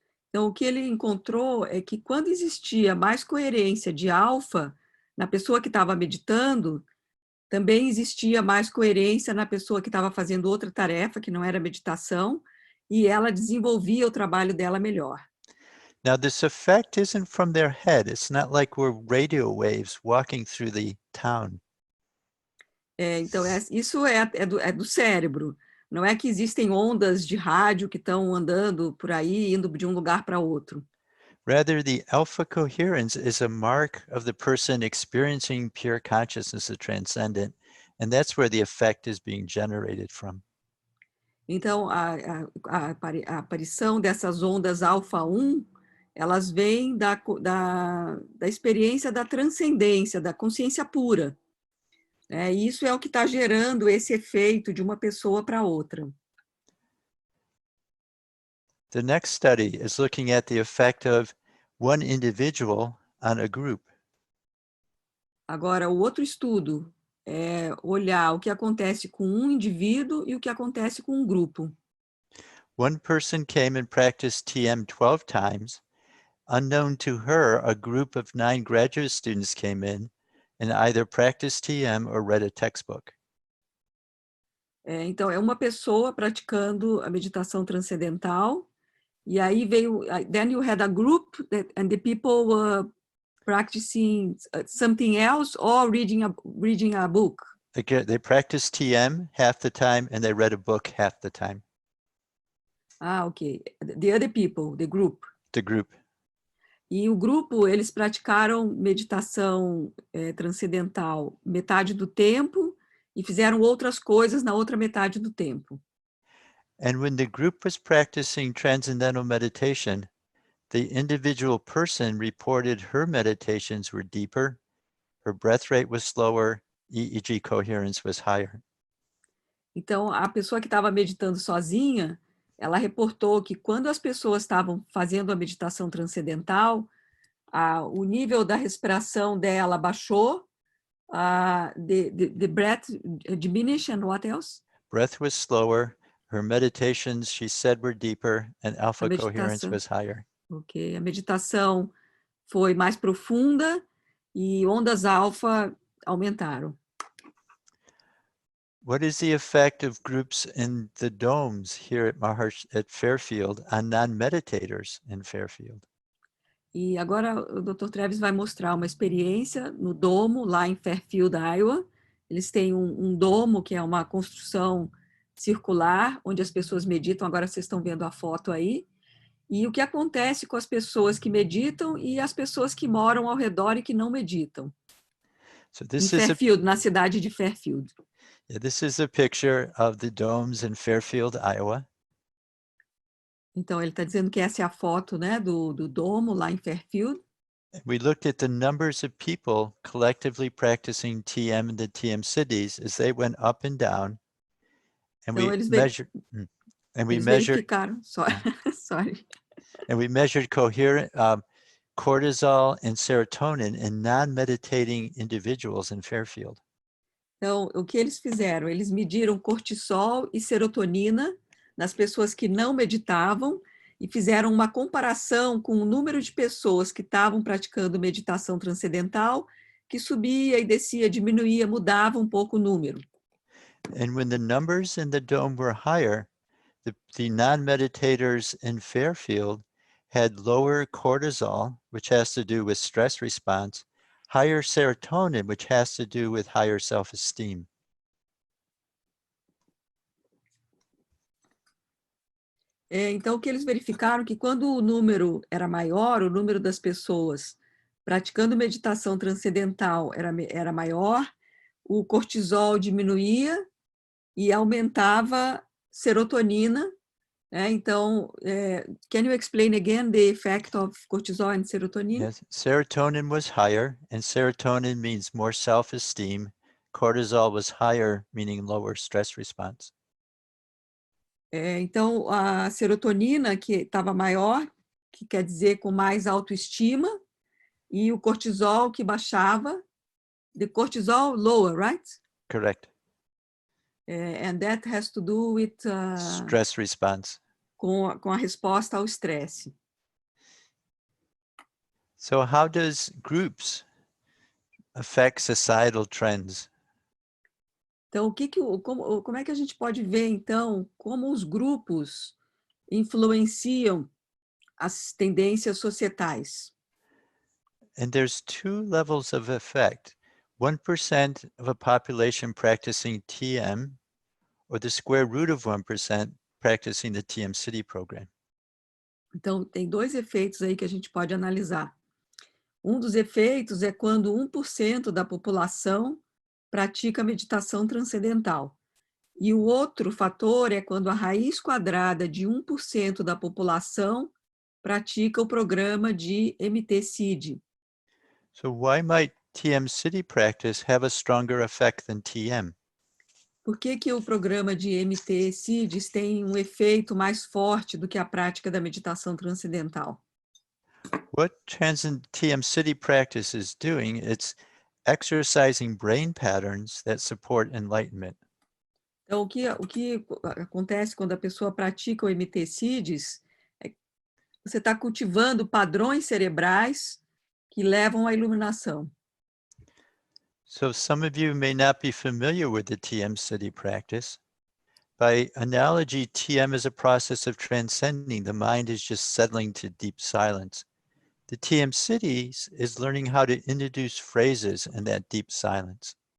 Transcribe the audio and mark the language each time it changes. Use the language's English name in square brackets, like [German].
[Portuguese] Então, o que ele encontrou é que quando existia mais coerência de alfa na pessoa que estava meditando, também existia mais coerência na pessoa que estava fazendo outra tarefa, que não era meditação, e ela desenvolvia o trabalho dela melhor. [English] Now, this effect isn't from their head. It's not like we're radio waves walking through the town. [Portuguese] Então, isso é do cérebro. Não é que existem ondas de rádio que estão andando por aí, indo de um lugar para outro. [English] Rather, the alpha coherence is a mark of the person experiencing pure consciousness, the transcendent, and that's where the effect is being generated from. [Portuguese] Então, a aparição dessas ondas alfa 1, elas vêm da experiência da transcendência, da consciência pura. E isso é o que está gerando esse efeito de uma pessoa para outra. [English] The next study is looking at the effect of one individual on a group. [Portuguese] Agora, o outro estudo é olhar o que acontece com um indivíduo e o que acontece com um grupo. [English] One person came and practiced TM 12 times. Unknown to her, a group of 9 graduate students came in and either practiced TM or read a textbook. [Portuguese] Então, é uma pessoa praticando a meditação transcendental, e aí veio, [English] then you had a group and the people were practicing something else or reading a book. They practiced TM half the time and they read a book half the time. Ok. The other people, the group. The group. [Portuguese] E o grupo, eles praticaram meditação transcendental metade do tempo e fizeram outras coisas na outra metade do tempo. [English] And when the group was practicing transcendental meditation, the individual person reported her meditations were deeper, her breath rate was slower, EEG coherence was higher. [Portuguese] Então, a pessoa que estava meditando sozinha, ela reportou que quando as pessoas estavam fazendo a meditação transcendental, o nível da respiração dela baixou, [English] the breath diminished, and what else? Breath was slower, her meditations, she said, were deeper, and alpha coherence was higher. [Portuguese] Ok, a meditação foi mais profunda e ondas alfa aumentaram. [English] What is the effect of groups in the domes here at Maharishi at Fairfield on non-meditators in Fairfield? [Portuguese] E agora o Dr. Travis vai mostrar uma experiência no domo, lá em Fairfield, Iowa. Eles têm um domo, que é uma construção circular, onde as pessoas meditam. Agora vocês estão vendo a foto aí. E o que acontece com as pessoas que meditam e as pessoas que moram ao redor e que não meditam. [English] So this [Portuguese] Em Fairfield, na cidade de Fairfield. [English] This is a picture of the domes in Fairfield, Iowa. [Portuguese] Então, ele está dizendo que essa é a foto, né, do domo lá em Fairfield. [English] We looked at the numbers of people collectively practicing TM in the TM cities as they went up and down, and [Portuguese] Então, [English] we measured, [Portuguese] eles verificaram, sorry. [English] and we measured coherent cortisol and serotonin in non-meditating individuals in Fairfield. [Portuguese] Então, o que eles fizeram? Eles mediram cortisol e serotonina nas pessoas que não meditavam e fizeram uma comparação com o número de pessoas que estavam praticando meditação transcendental, que subia e descia, diminuía, mudava um pouco o número. [English] And when the numbers in the dome were higher, the non-meditators in Fairfield had lower cortisol, which has to do with stress response, higher serotonin, which has to do with higher self-esteem. [Portuguese] Então, o que eles verificaram que quando o número era maior, o número das pessoas praticando meditação transcendental era maior, o cortisol diminuía e aumentava serotonina, né? [English] Então, can you explain again the effect of cortisol and serotonin? Yes, serotonin was higher, and serotonin means more self-esteem. Cortisol was higher, meaning lower stress response. [Portuguese] Então, a serotonina, que estava maior, que quer dizer com mais autoestima, e o cortisol, que baixava, [English] the cortisol lower, right? Correct. And that has to do with Stress response. [Portuguese] com a resposta ao estresse. [English] So how does groups affect societal trends? [Portuguese] Então, como é que a gente pode ver, então, como os grupos influenciam as tendências societais? [English] And there's two levels of effect. 1% of a population practicing TM, or the square root of 1% practicing the TM City program. [Portuguese] Então, tem dois efeitos aí que a gente pode analisar. Um dos efeitos é quando 1% da população pratica meditação transcendental. E o outro fator é quando a raiz quadrada de 1% da população pratica o programa de MT-CID. [English] So why might TM City practice have a stronger effect than TM? [Portuguese] Por que o programa de MT-CIDs tem um efeito mais forte do que a prática da meditação transcendental? [English] What TM City practice is doing, it's exercising brain patterns that support enlightenment. [Portuguese] Então, o que acontece quando a pessoa pratica o MT-CIDs é que você está cultivando padrões cerebrais que levam à iluminação. [English] So some of you may not be familiar with the TM City practice. By analogy, TM is a process of transcending. The mind is just settling to deep silence. The TM Cities is learning how to introduce phrases in that deep silence.